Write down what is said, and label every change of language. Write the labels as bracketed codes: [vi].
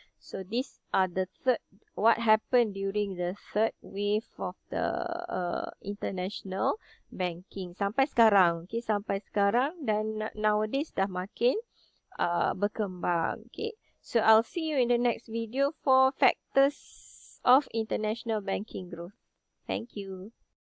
[en] So these are the what happened during the third wave of the international banking [ms] sampai sekarang. Okay, sampai sekarang, dan nowadays dah makin berkembang. [en] Okay, so I'll see you in the next video for factors of international banking growth. Thank you.